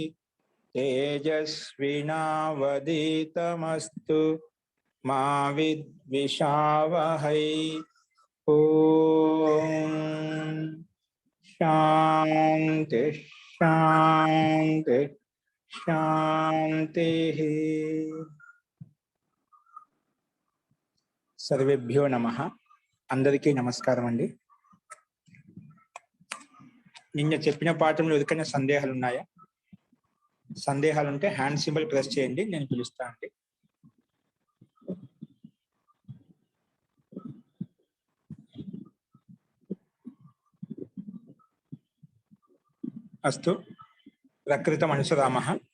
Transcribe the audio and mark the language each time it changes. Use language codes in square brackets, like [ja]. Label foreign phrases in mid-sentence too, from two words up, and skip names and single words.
[sa] तेजस्विनावधीतमस्तु मा विद्विषावहै। ओम शांति शांति शांति। सर्वेभ्यो नमः। [te] అందరికీ నమస్కారం అండి. నిన్న చెప్పిన పాఠంలో ఎవరికైనా సందేహాలు ఉన్నాయా? సందేహాలు ఉంటే [en] hand symbol press [te] చేయండి, నేను పిలుస్తాను అండి. [sa] అస్తు ప్రకృత మనసురామః.